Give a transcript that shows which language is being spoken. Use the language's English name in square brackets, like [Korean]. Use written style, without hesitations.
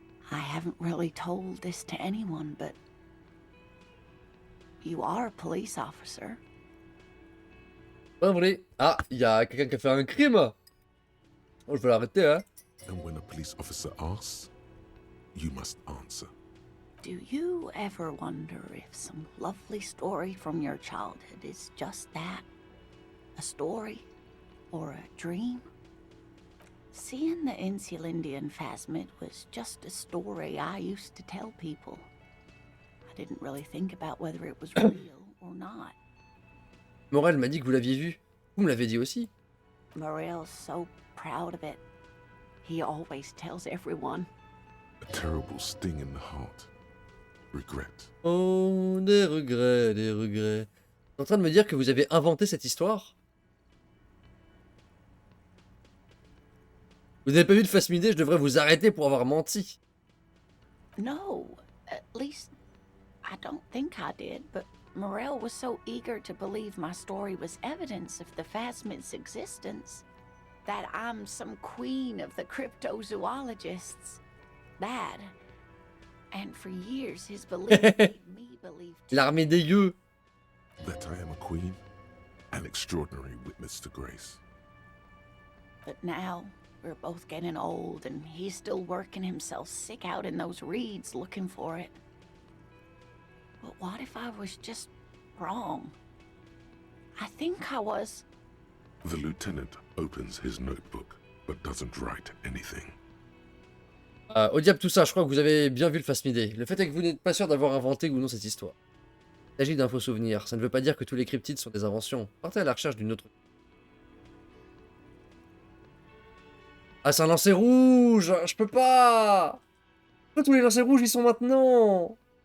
[English] I haven't really told this to anyone, but you are a police officer. [French] Pas vrai. Ah, il y a quelqu'un qui a fait un crime. Oh, je vais l'arrêter, hein. [English] And when a police officer asks, you must answer. Do you ever wonder if some lovely story from your childhood is just that? A story? Or a dream? Seeing the Insulindian phasmid was just a story I used to tell people. I didn't really think about whether it was real or not. [French] Morel m'a dit que vous l'aviez vu. Vous me l'avez dit aussi. [English] Morel's so proud of it. He always tells everyone. A terrible sting in the heart. Regret. [French] Oh, des regrets, des regrets. Vous êtes en train de me dire que vous avez inventé cette histoire? Vous n'avez pas vu de face midée, je devrais vous arrêter pour avoir menti. [English] No, at least I don't think I did, but Morel was so eager to believe my story was evidence of the phasmid's existence that I'm some queen of the cryptozoologists. That, and for years his belief made me believe too. [French] L'armée des gueux. [English] That I am a queen, an extraordinary witness to grace. But now we're both getting old and he's still working himself sick out in those reeds looking for it. But what if I was just wrong? I think I was. The lieutenant opens his notebook, but doesn't write anything. [French] Au diable tout ça, je crois que vous avez bien vu le face midée. Le fait est que vous n'êtes pas sûr d'avoir inventé ou non cette histoire. Il s'agit d'un faux souvenir. Ça ne veut pas dire que tous les cryptides sont des inventions. Partez à la recherche d'une autre. Ah, c'est un lancer rouge! Je peux pas! Pourquoi tous les lancers rouges ils sont maintenant?